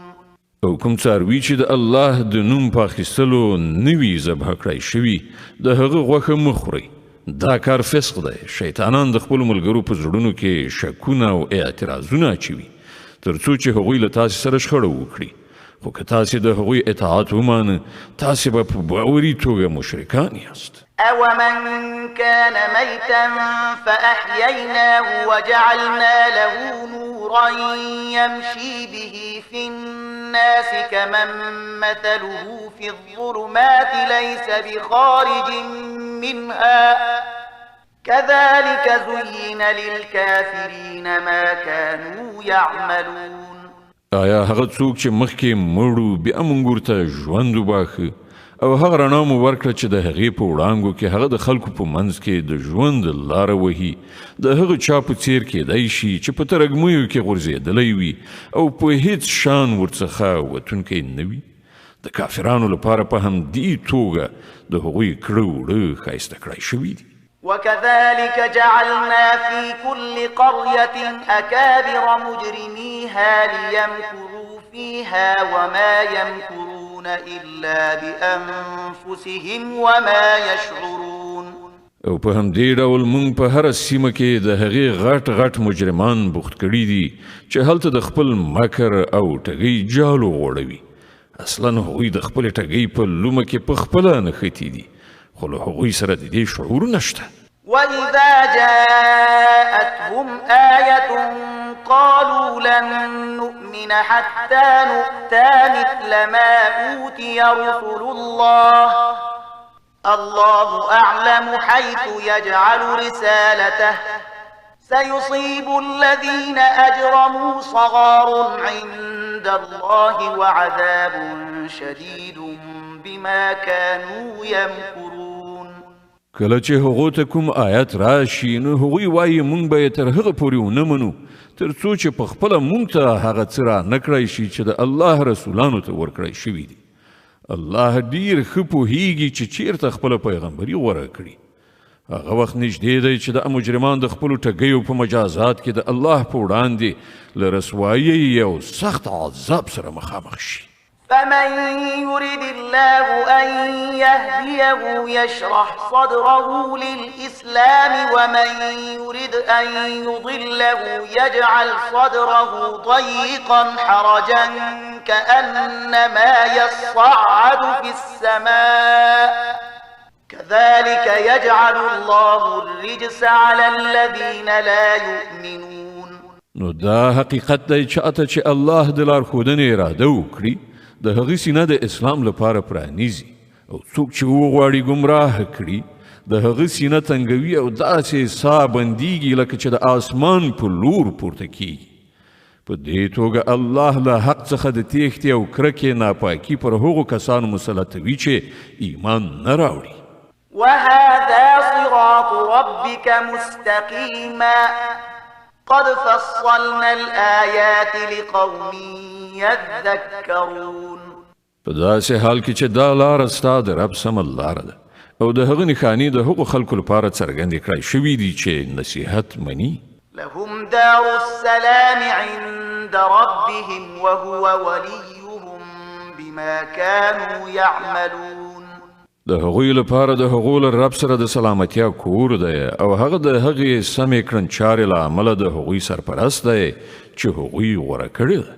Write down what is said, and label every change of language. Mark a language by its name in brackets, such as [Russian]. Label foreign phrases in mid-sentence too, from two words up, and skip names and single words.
[Pashto] او کوم څاروي چې د الله د نوم په اخیستلو نوي ذبح کړی شوي د هغه غوښه مه خورئ. دا کار فسق دی. شیطانان د خپلو ملګرو په زړونو کې شکونه او اعتراضونه اچوي تر څو چې هغوی له تاسې سره شخړه وکړي. خو که تاسې د هغوی اطاعت ومانه تاسې به په باوري توګه مشرکان یاست. [Arabic] أومن كان ميتا فأحييناه وجعلنا له نورا يمشي به في الناس كمن مثله في الظلمات ليس بخارج منها كذلك زين للكافرين ما كانوا يعملون. [Pashto] آیا هغه څوک چې مخکې مړو بیا موږ ورته ژوند وباښه او هغه رڼا مو ورکړه چې د هغې په وړانګو کې هغه د خلکو په منځ کې د ژوند لاره وهي د هغه چا په څیر کېدی شي چې په ترږمیو کې غورځېدلی وي او په هیڅ شان ورڅخه وتونکی نه وي. د کافرانو لپاره په همدې توګه د هغوی کړه وړه ښایسته کړی شوي دي. [Arabic] وكذلك جعلنا في كل قرية أكابر مجرميها ليمكروا فيها وما يمكرون إلا بأنفسهم وما يشعرون. [Pashto] او په همدې ډول موږ په هره سیمه کې د هغې غټ غټ مجرمان بوخت کړي دي چې هلته د خپل مکر او ټګۍ جالو غوړوي. اصلا هغوی د خپل ټګۍ په لومه کې په خپله نښتي دي، خو له هغوی سره د دې شعور نشته. [Arabic] وإذا جاءتهم آية قالوا لن نؤمن حتى نؤتى مثل ما أوتي رسل الله الله أعلم حيث يجعل رسالته سيصيب الذين أجرموا صغار عند الله وعذاب شديد بما كانوا يمكرون. [Pashto] کله چې هغو ته کوم آیت راشي نو هغوی وایي موږ به یې تر هغه پورې ونه منو تر څو چې په خپله موږ ته هغه څه را نه کړی شي چې د الله رسولانو ته ورکړی شوي دي. الله ډیر ښه پوهیږي چې چیرته خپله پیغمبري غوره کړي. هغه وخت نږدې دی چې د مجرمان د خپلو ټګیو په مجازات کې د الله په وړاندې له رسوایۍ یو سخت عذاب سره مخامخ شي. [Arabic] فمن يرد الله أن يهديه يشرح صدره للإسلام ومن يرد أن يضله يجعل صدره ضيقا حرجا كأنما يصعد في السماء كذلك يجعل الله الرجس على الذين لا يؤمنون. [Pashto] نو دا حقیقت دی چې اته چې الله د لارښودنې اراده وکړي د هغې سینه د اسلام لپاره پرانیزي او څوک چې وغواړي ګمراه کړي د هغې سینه تنګوي او داسې ساه بندیږي لکه چې د آسمان په لور پورته کیږي. په دې توګه الله له حق څخه د تیښتې او کرکې ناپاکي پر هغو کسانو مسلطوي چې ایمان نه راوړي. [Arabic] وهذا صراط ربك مستقيما قد فصلنا الآيات لقوم يذكرون. [Pashto] په داسې حال کې چې دا لاره ستا د رب سمه لاره ده او د هغه نښانې د هغو خلکو لپاره څرګندې کړای شوي دي چې نصیحت مني. [Arabic] لهم دار السلام عند ربهم وهو وليهم بما كانوا يعملون. [Pashto] د هغوی لپاره د هغو له رب سره د سلامتیا کور دی او هغه د هغې سمې کړنچارې له امله د هغوی سرپرست دی چې هغوی غوره کړې ده.